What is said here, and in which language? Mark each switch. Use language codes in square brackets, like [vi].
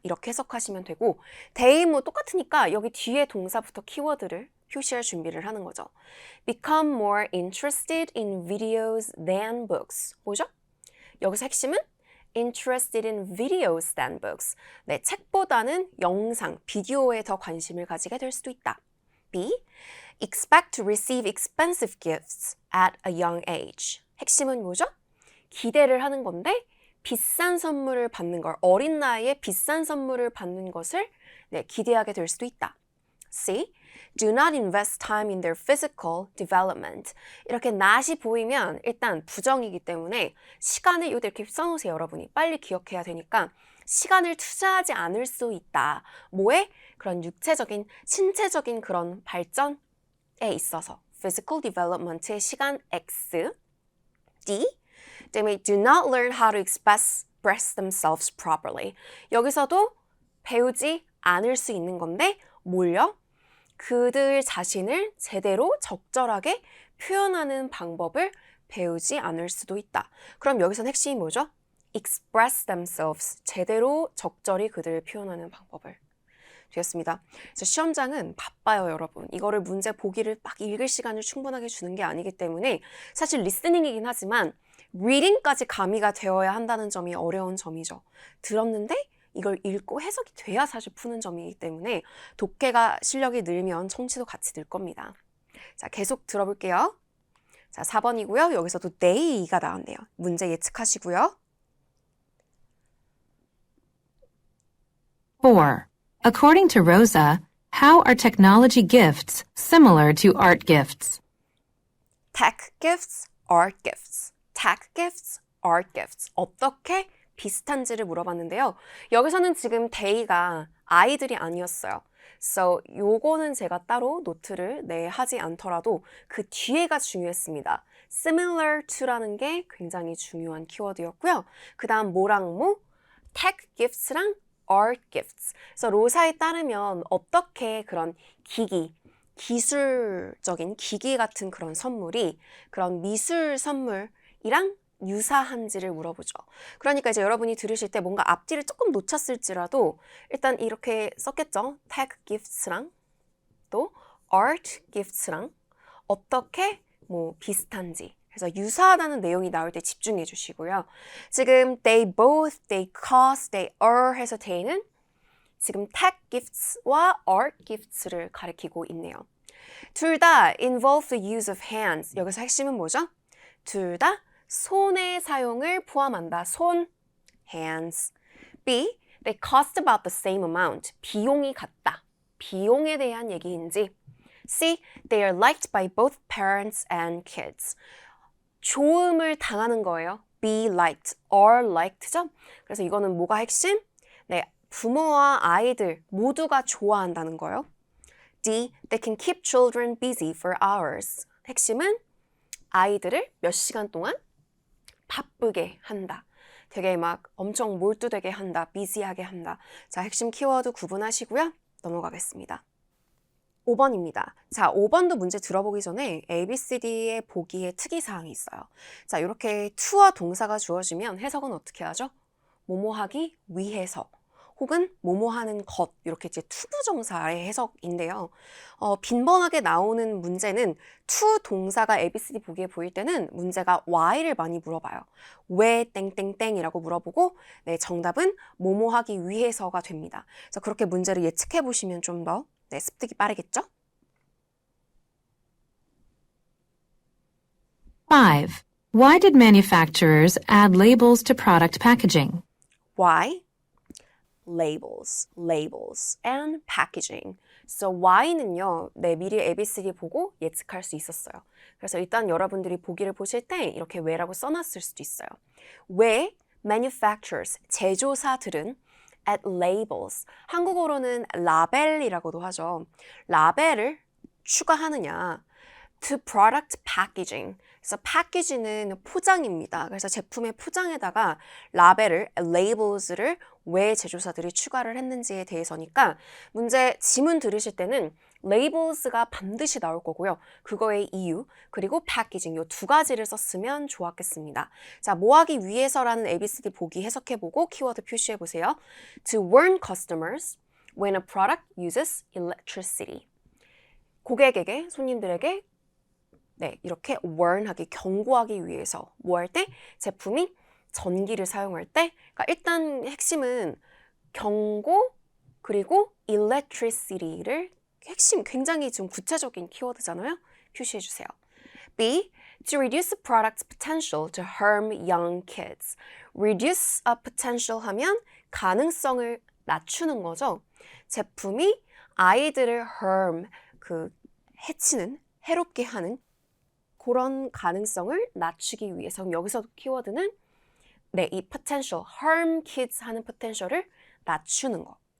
[ko] 이렇게 해석하시면 되고 they 똑같으니까 여기 뒤에 동사부터 키워드를 표시할 준비를 하는 거죠. [en] Become more interested in videos than books. [ko] 뭐죠? 여기서 핵심은 [en] interested in videos than books. [ko] 네, 책보다는 영상, 비디오에 더 관심을 가지게 될 수도 있다. [en] B. expect to receive expensive gifts at a young age. [ko] 핵심은 뭐죠? 기대를 하는 건데 비싼 선물을 받는 걸, 어린 나이에 비싼 선물을 받는 것을 네, 기대하게 될 수도 있다. [en] C. Do not invest time in their physical development. [ko] 이렇게 not이 보이면 일단 부정이기 때문에 시간을 이렇게 써놓으세요, 여러분이. 빨리 기억해야 되니까 시간을 투자하지 않을 수 있다. 뭐에? 그런 육체적인, 신체적인 그런 발전에 있어서. physical development의 시간 X. D. [en] They may do not learn how to express themselves properly. [ko] 여기서도 배우지 않을 수 있는 건데 뭘요? 그들 자신을 제대로 적절하게 표현하는 방법을 배우지 않을 수도 있다. 그럼 여기서는 핵심이 뭐죠? [en] express themselves. [ko] 제대로 적절히 그들을 표현하는 방법을. 되었습니다. 그래서 시험장은 바빠요, 여러분. 이거를 문제 보기를 막 읽을 시간을 충분하게 주는 게 아니기 때문에 사실 리스닝이긴 하지만 리딩까지 가미가 되어야 한다는 점이 어려운 점이죠. 들었는데 이걸 읽고 해석이 돼야 사실 푸는 점이기 때문에 독해가 실력이 늘면 청취도 같이 늘 겁니다. 자, 계속 들어볼게요. 자, 4번이고요. 여기서도 they가 나왔네요. 문제 예측하시고요. [en] 4. According to Rosa, how are technology gifts similar to art gifts? tech gifts, art gifts. tech gifts, art gifts. [ko] 어떻게 비슷한지를 물어봤는데요. 여기서는 지금 they가 아이들이 아니었어요. So 요거는 제가 따로 노트를 하지 않더라도 그 뒤에가 중요했습니다. similar to라는 게 굉장히 중요한 키워드였고요. 그 다음 뭐랑 뭐? tech gifts랑 art gifts. 그래서 로사에 따르면 어떻게 그런 기술적인 기기 같은 그런 선물이 그런 미술 선물이랑 유사한지를 물어보죠. 그러니까 이제 여러분이 들으실 때 뭔가 앞뒤를 조금 놓쳤을지라도 일단 이렇게 썼겠죠. tech gifts랑 또 art gifts랑 어떻게 뭐 비슷한지. 그래서 유사하다는 내용이 나올 때 집중해 주시고요. 지금 they both, they cost, they are 해서 they는 지금 tech gifts와 art gifts를 가리키고 있네요. 둘 다 [en] involve the use of hands. [ko] 여기서 핵심은 뭐죠? 둘 다 손의 사용을 포함한다. 손, hands. [en] B, they cost about the same amount. [ko] 비용이 같다. 비용에 대한 얘기인지. [en] C, they are liked by both parents and kids. [ko] 좋음을 당하는 거예요. be liked, are liked죠? 그래서 이거는 뭐가 핵심? 네, 부모와 아이들 모두가 좋아한다는 거예요. [en] D, they can keep children busy for hours. [ko] 핵심은 아이들을 몇 시간 동안 바쁘게 한다. 되게 막 엄청 몰두되게 한다. 비지하게 한다. 자, 핵심 키워드 구분하시고요. 넘어가겠습니다. 5번입니다. 자, 5번도 문제 들어보기 전에 ABCD의 보기에 특이사항이 있어요. 자, 이렇게 to와 동사가 주어지면 해석은 어떻게 하죠? 뭐뭐 하기 위해서 혹은 뭐뭐 하는 것 이렇게 이제 투부정사의 해석인데요. 빈번하게 나오는 문제는 to 동사가 ABCD 보기에 보일 때는 문제가 why를 많이 물어봐요. 왜 땡땡땡이라고 물어보고 네, 정답은 뭐뭐 하기 위해서가 됩니다. 그래서 그렇게 문제를 예측해 보시면 좀 더 습득이 빠르겠죠? [en] 5. Why did manufacturers add labels to product packaging? Why? Labels, and packaging. [ko] So why는요, 미리 ABCD 보고 예측할 수 있었어요. 그래서 일단 여러분들이 보기를 보실 때 이렇게 왜라고 써놨을 수도 있어요. 왜 manufacturers, 제조사들은 add labels, 한국어로는 라벨이라고도 하죠. 라벨을 추가하느냐. to product packaging. 그래서 패키지는 포장입니다. 그래서 제품의 포장에다가 라벨을, labels를 왜 제조사들이 추가를 했는지에 대해서니까 문제 지문 들으실 때는 labels가 반드시 나올 거고요. 그거의 이유, 그리고 packaging 이 두 가지를 썼으면 좋았겠습니다. 자, 뭐 하기 위해서라는 ABCD 보기 해석해보고 키워드 표시해보세요. [en] To warn customers when a product uses electricity. [ko] 고객에게, 손님들에게 이렇게 warn하기, 경고하기 위해서 뭐 할 때? 제품이 전기를 사용할 때, 그러니까 일단 핵심은 경고 그리고 electricity를 핵심 굉장히 좀 구체적인 키워드잖아요. 표시해 주세요. B. [en] To reduce the product's potential to harm young kids. Reduce a potential [ko] 하면 가능성을 낮추는 거죠. 제품이 아이들을 harm, 해치는, 해롭게 하는 그런 가능성을 낮추기 위해서 여기서 키워드는 이 potential, harm kids 하는 potential을 낮추는 거.